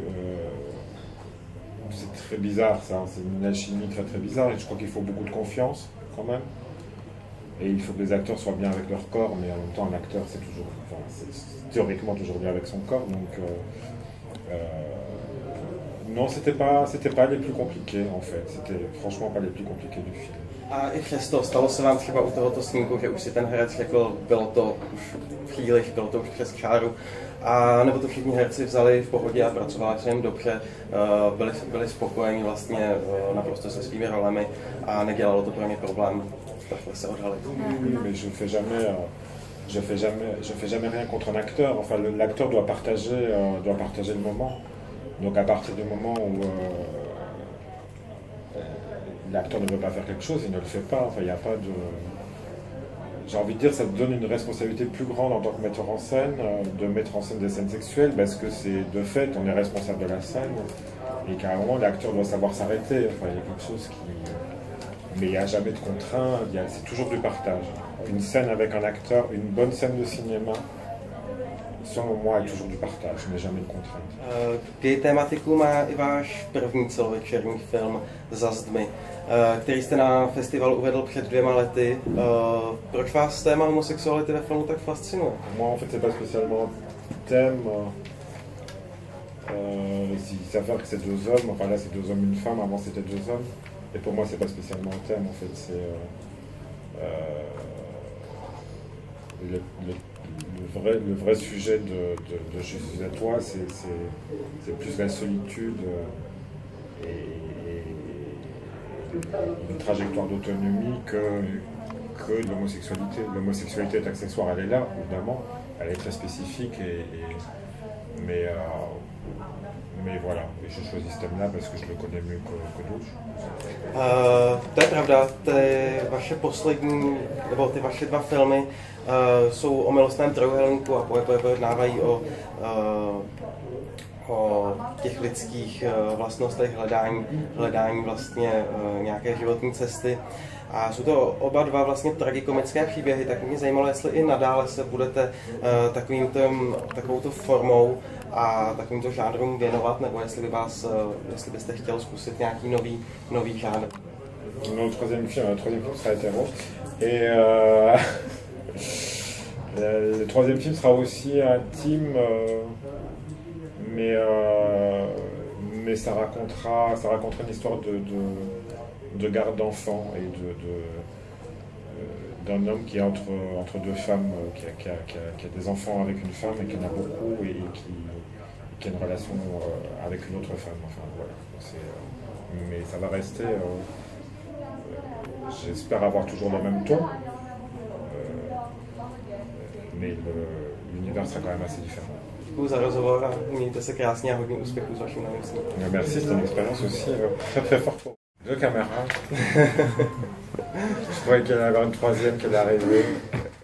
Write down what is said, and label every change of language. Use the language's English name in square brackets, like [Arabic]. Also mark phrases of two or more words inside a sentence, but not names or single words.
[French] C'est très bizarre ça, c'est une alchimie très bizarre et je crois qu'il faut beaucoup de confiance quand même. Et il faut que les acteurs soient bien avec leur corps, mais en même temps un acteur c'est théoriquement toujours bien avec son corps, donc non, c'était pas les plus compliqués en fait, c'était franchement pas les plus compliqués du film. [Czech] A i přesto, stalo se vám třeba u tohoto snímku, že už si ten herec řekl, bylo to už příliš, bylo to už přes čáru, a nebo to všichni herci vzali v pohodě a pracovali se jim dobře, byli spokojeni vlastně naprosto se svými rolemi a nedělalo to pro ně problém takhle se odhalit. [French] Mais je fais jamais rien contre un acteur. Enfin, l'acteur doit partager le moment. Donc à partir du moment où l'acteur ne veut pas faire quelque chose, il ne le fait pas. Enfin, il n'y a pas de... J'ai envie de dire, ça te donne une responsabilité plus grande en tant que metteur en scène, de mettre en scène des scènes sexuelles, parce que c'est de fait, on est responsable de la scène, et qu'à un moment, l'acteur doit savoir s'arrêter. Enfin, il y a quelque chose qui... Mais il n'y a jamais de contrainte, c'est toujours du partage. Une scène avec un acteur, une bonne scène de cinéma, selon moi, est toujours du partage, mais jamais de contrainte. [Czech] Gay tématiku má i váš první celovečerní film Za zdmi, který jste na festivalu uvedl před 2 lety. Proč vás téma homosexuality ve filmu tak fascinuje? [French] Moi, en fait, c'est pas spécialement thème. Il s'avère que c'est 2 hommes, enfin là c'est 2 hommes, une femme, avant c'était 2 hommes. Et pour moi, c'est pas spécialement un thème, en fait, c'est le vrai sujet de Je suis à toi, c'est plus la solitude et une trajectoire d'autonomie que l'homosexualité. L'homosexualité est accessoire, elle est là, évidemment, elle est très spécifique, mais voilà, et je choisis ce thème-là parce que je le connais mieux que d'autres. [Czech] To je pravda, ty vaše 2 filmy jsou o milostném trojúhelníku a pojednávají o těch lidských vlastnostech, hledání vlastně nějaké životní cesty. A jsou to oba 2 vlastně tragikomické příběhy, tak mě zajímalo, jestli i nadále se budete takovouto formou a takovýmto žánrům věnovat, nebo jestli byste chtěl zkusit nějaký nový žánr. [French] Non, le troisième film sera hétéro. Et le troisième film sera aussi intime, mais ça racontera une histoire de garde d'enfants et d'un homme qui est entre 2 femmes, qui a des enfants avec une femme et qui en a beaucoup et qui a une relation avec une autre femme. Enfin, voilà. Mais ça va rester... J'espère avoir toujours le même ton, mais l'univers sera quand même assez différent. [Czech] Děkuji za rozhovor a mějte se krásně a hodně úspěchů s vaším novým snímkem. [French] Merci, c'est une expérience aussi très forte pour 2 caméras. Je croyais qu'il y en avait une 3e qui allait arriver.